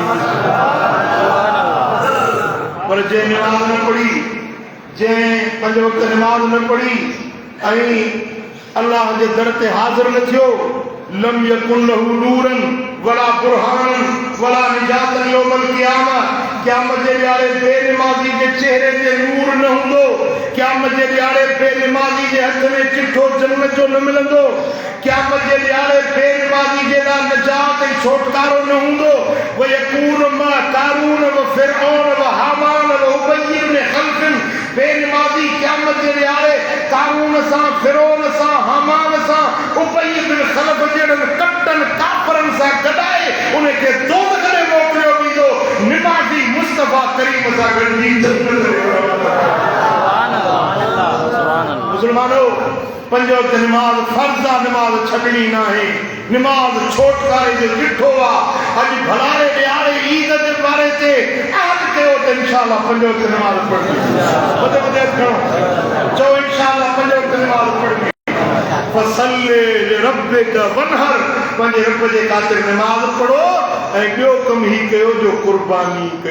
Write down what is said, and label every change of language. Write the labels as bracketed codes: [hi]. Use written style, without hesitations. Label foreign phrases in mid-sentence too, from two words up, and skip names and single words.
[sd] पर जंहिं निमाज़ न पढ़ी जंहिं 5 वक़्त निमाज़ न पढ़ी ऐं अल्लाह जे दर ते हाज़िर न थियो [ar] لم يكن له نورا ولا برهانا ولا نجاة يوم القيامة [sd] क़यामत जे ॾियारे बेनिमाज़ी जे चेहरे ते नूर न हूंदो क़यामत जे ॾियारे बेनिमाज़ी जे हथ में चिठो जन्नत जो न मिलंदो क़यामत जे ॾियारे बेनिमाज़ी जे लाइ निजात ऐं छोटकारो न हूंदो [ar] ويكون مع قارون وفرعون وهامان وأبي بن خلف [sd] बेनिमाज़ी क़यामत जे ॾियारे कारून सां फिरौन सां हामान सां उबय इब्न खल्फ़ जहिड़नि कटनि काफ़रनि सां गॾाए उनखे दोज़ख में मोकिलियो वेंदो निमाज़ी मुस्तफ़ा करीम सां गॾिजी जन्नत मुसलमानो 5 वक़्त निमाज़ फर्ज़ आहे निमाज़ छॾणी न आहे निमाज़ छोटकारे जो ॾिठो आहे अॼु भलारे ॾियारे ईद जे बारे ते अहद कयो त इंशाअल्लाह 5 वक़्त निमाज़ पढ़णी वधे खणो चओ इंशाअल्लाह 5 वक़्त निमाज़ पढ़णी [ar] فصل لربك وانحر [sd] पंहिंजे रब जे ख़ातिर निमाज़ पढ़ो ऐं ॿियो कमु ही कयो जो कुर्बानी